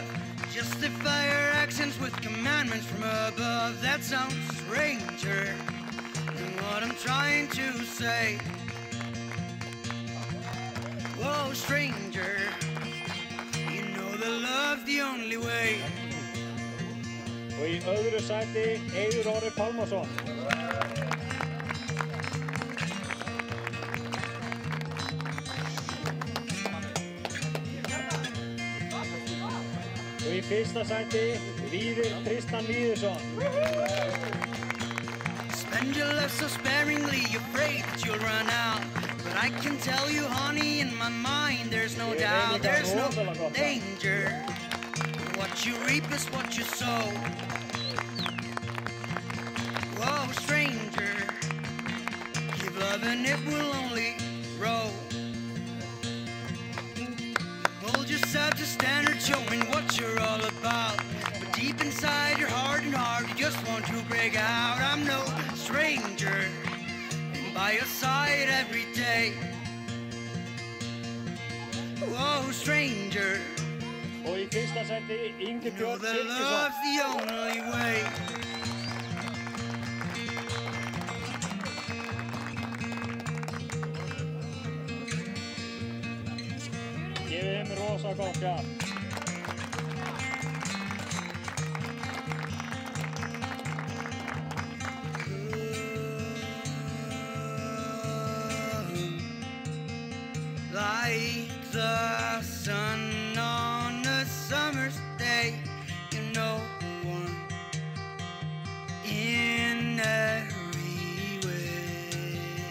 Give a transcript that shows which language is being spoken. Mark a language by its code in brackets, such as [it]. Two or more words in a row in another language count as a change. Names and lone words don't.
[en] Justify your actions with commandments from above. That sounds stranger than what I'm trying to say. Whoa, stranger, you know that love's the only way. [is] Og í öðru sæti Eiður Orri Pálmason. Og í fyrsta sæti Víðir Tristan Víðursson. [en] Spend your life so sparingly, you're afraid that you'll run out. But I can tell you, honey, in my mind, there's no doubt, there's no danger. What you reap is what you sow. Whoa, stranger, keep loving, it will only grow. Hold yourself to standard, showing what you're all about. But deep inside your heart and heart, you just want to break out. I'm no stranger, and by your side every day. Whoa, stranger, [is] Og í fyrsta sæti Ingi [en] you know [is] Björn [en] that [is] Silkesson. [en] love's the only way. [is] Gefið þeim rosa gott hjá. [en] Like the sun on a summer's day, you know one in every way.